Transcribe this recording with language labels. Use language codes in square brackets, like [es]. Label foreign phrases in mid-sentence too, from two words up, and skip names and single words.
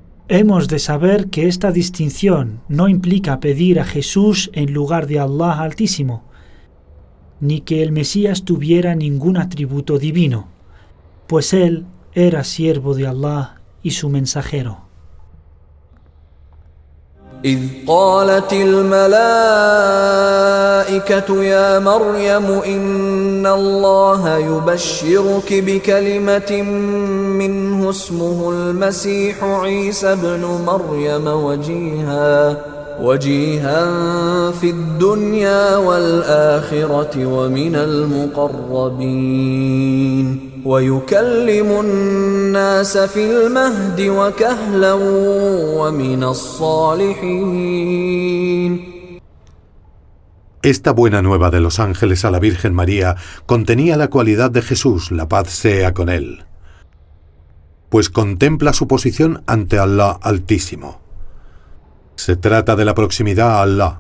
[es] Hemos de saber que esta distinción no implica pedir a Jesús en lugar de Allah Altísimo, ni que el Mesías tuviera ningún atributo divino, pues él era siervo de Allah y su mensajero. [ar] إذ قالت الملائكة يا مريم إن الله يبشرك بكلمة منه اسمه المسيح عيسى ابن مريم وجيها في الدنيا والآخرة ومن المقربين ويكلم الناس في المهد وكهلا ومن الصالحين. [es] Esta buena nueva de los ángeles a la Virgen María contenía la cualidad de Jesús, la paz sea con él, pues contempla su posición ante Allah Altísimo. Se trata de la proximidad a Allah.